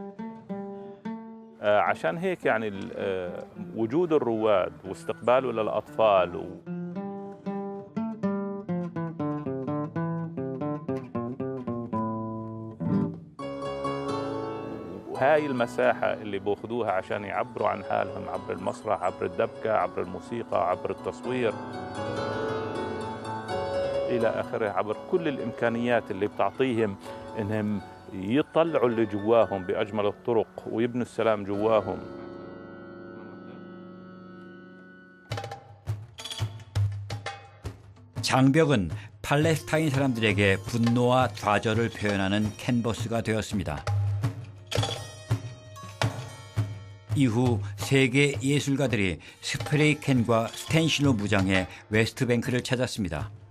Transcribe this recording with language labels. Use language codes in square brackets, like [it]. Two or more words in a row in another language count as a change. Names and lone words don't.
[ar] عشان هيك يعني وجود الرواد واستقباله للأطفال هاي المساحة اللي بأخذوها عشان يعبروا عن حالهم عبر المسرح، عبر الدبكة، عبر الموسيقى، عبر التصوير إلى آخره، عبر كل الإمكانيات اللي بتعطيهم إنهم يطلعوا اللي جواهم بأجمل الطرق ويبنوا السلام جواهم. [ko] 장벽은 팔레스타인 사람들에게 분노와 좌절을 표현하는 캔버스가 되었습니다. 이후 세계 예술가들이 스프레이 캔과 스텐실로 무장해 웨스트뱅크를 찾았습니다.